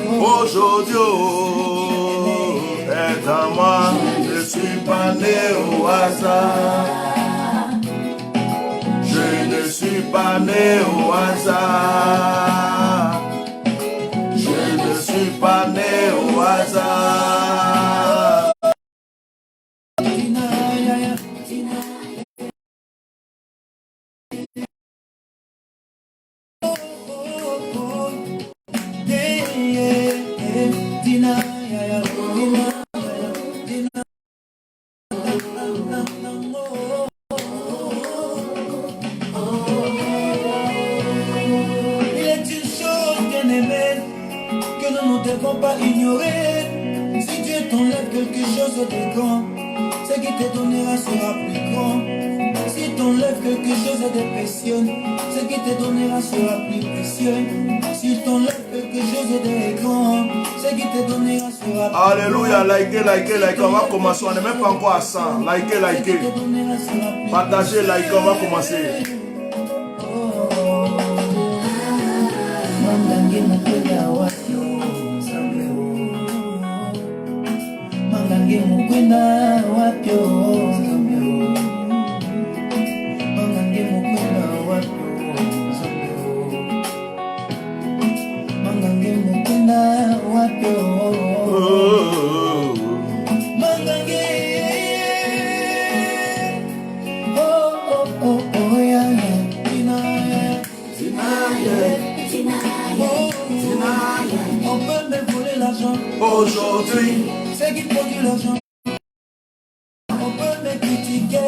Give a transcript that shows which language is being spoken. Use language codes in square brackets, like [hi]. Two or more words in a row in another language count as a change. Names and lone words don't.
[fr] Aujourd'hui, oh, est en moi. Je ne suis pas né au hasard. Je ne suis pas né au hasard. Je ne suis pas né au hasard. Tina, ya, ya, Tina. Oh, oh, oh. [en] Yeah, yeah, yeah. Tina, ya, ya, Tina, ya, ya, Tina. [fr] Il est une chose bien aimée que nous ne devons pas ignorer. Si Dieu t'enlève quelque chose de grand, ce qui te donnera sera plus grand. Si t'enlève quelque chose de précieux, ce qui te donnera sera plus précieux. Si t'enlève quelque chose de grand, ce qui te donnera sera plus Alléluia, likez. On va commencer. On n'est même pas encore à 100. Likez. Partagez, likez. On va commencer. [ln] Mangange mukwenda wapyo Nzambe Mangange mukwenda wapyo Nzambe Mangange mukwenda wapyo Nzambe Mangange mukwenda wapyo Mangange oh yeah [fr] On peut me voler l'argent. Aujourd'hui, C'est qui produit l'argent. On peut me critiquer.